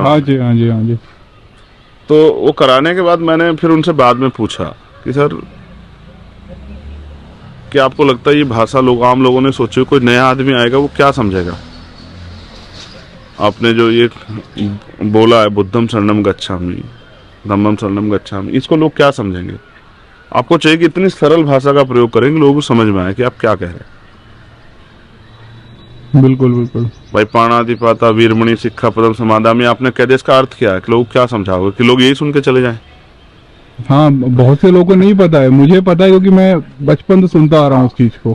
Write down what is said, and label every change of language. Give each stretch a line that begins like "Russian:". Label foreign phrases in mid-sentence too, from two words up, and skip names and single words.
Hindi: हाँ जी, हाँ जी, हाँ जी। तो वो कराने के बाद मैंने फिर उनसे बाद में पूछा कि सर, क्या आपको लगता है ये भाषा लोग, आम लोगों ने सोचे, कोई नया आदमी आएगा वो क्या समझेगा? आपने जो ये बोला है,
Pali: बुद्धम शरणम गच्छामि, धम्मम शरणम गच्छामि,
Hindi: इसको लोग क्या समझेंगे? आपको चाहिए कि इतनी सरल भाषा का प्रयोग करें कि लोगों को समझ में आए कि आप क्या कह रहे हैं। बिल्कुल बिल्कुल भाई,
Pali: पाणातिपाता वीरमणि सिक्खा पदम समादामी
Hindi: आपने कह दिया, इसका अर्थ क्या है? कि लोग क्या समझाओगे? कि लोग यही सुन के चले जाएं? हाँ, बहुत से लोगों को नहीं पता है, मुझे पता है क्योंकि मैं बचपन से सुनता आ रहा हूँ उस चीज को।